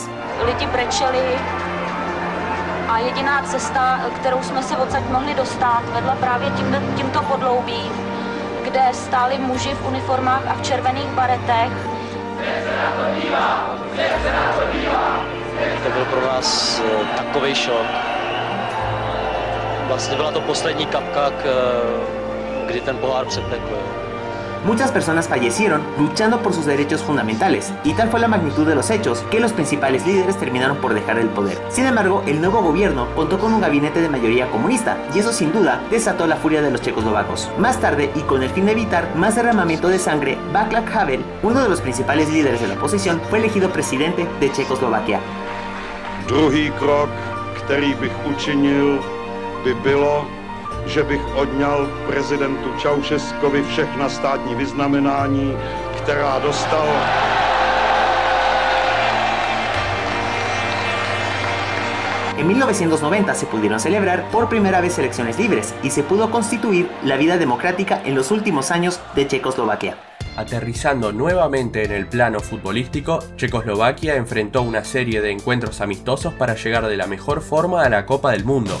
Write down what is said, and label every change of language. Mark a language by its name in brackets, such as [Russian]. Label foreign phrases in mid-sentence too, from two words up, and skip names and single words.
[Czech] Lidi brečeli a jediná cesta, kterou jsme se odsaď mohli dostat, vedla právě tímto podloubím, kde stáli muži v uniformách a v červených baretech. To byl pro nás takový šok. Vlastně byla to poslední kapka, kdy ten pohár přetekl. [Spanish] Muchas personas fallecieron luchando por sus derechos fundamentales, y tal fue la magnitud de los hechos que los principales líderes terminaron por dejar el poder. Sin embargo, el nuevo gobierno contó con un gabinete de mayoría comunista, y eso sin duda desató la furia de los checoslovacos. Más tarde, y con el fin de evitar más derramamiento de sangre, Václav Havel, uno de los principales líderes de la oposición, fue elegido presidente de Checoslovaquia. [Czech] Druhý krok, který bych učinil, by bylo, že bych odňal prezidentu Čaušeskovi všechna státní vyznamenání, která dostal. [Spanish] En 1990 se pudieron celebrar por primera vez elecciones libres y se pudo constituir la vida democrática en los últimos años de Checoslovaquia. Aterrizando nuevamente en el plano futbolístico, Checoslovaquia enfrentó una serie de encuentros amistosos para llegar de la mejor forma a la Copa del Mundo.